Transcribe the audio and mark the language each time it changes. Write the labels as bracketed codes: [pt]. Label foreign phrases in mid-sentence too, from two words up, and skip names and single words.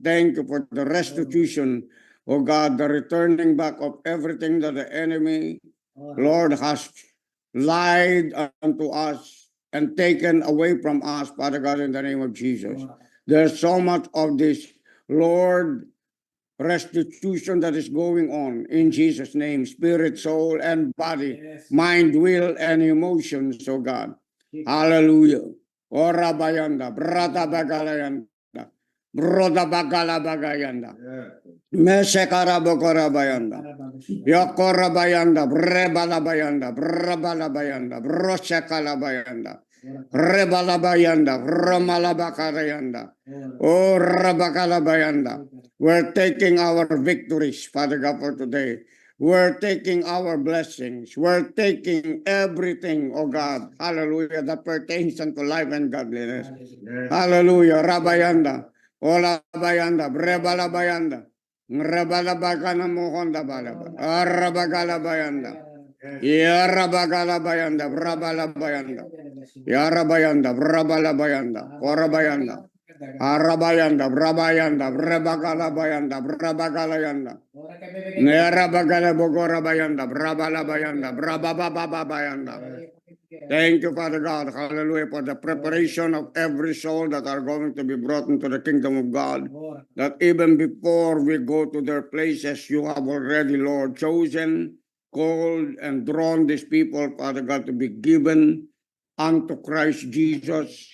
[en] Thank you for the restitution, oh God, the returning back of everything that the enemy, Lord, has lied unto us and taken away from us, Father God, in the name of Jesus. There's so much of this, Lord, restitution that is going on in Jesus' name, spirit, soul, and body, mind, will, and emotions, oh God. Hallelujah. Ora bayanda, brata bagalayanda, broda bagala bagayanda, mesekara bokora bayanda, yokora bayanda, brebala bayanda, brabala bayanda, brosekala bayanda, rebala bayanda, romala bakarayanda, oh rabakala bayanda. We're taking our victories, Father God, for today. We're taking our blessings. We're taking everything, oh God, hallelujah, that pertains unto life and godliness. Hallelujah. Rabayanda. Ola bayanda. Brebala bayanda. Rebala bagana mohonda balaba. Arabagala bayanda. Yarabagala bayanda. Brabala bayanda. Yarabayanda. Brabala bayanda. Korabayanda. Arabayanda, Brabayanda, Brabagalabayanda, Brabagalayanda. Nerabagala Bogorabayanda, Brabalabayanda, Brabababayanda. Thank you, Father God, hallelujah, for the preparation of every soul that are going to be brought into the kingdom of God. That even before we go to their places, you have already, Lord, chosen, called, and drawn these people, Father God, to be given unto Christ Jesus.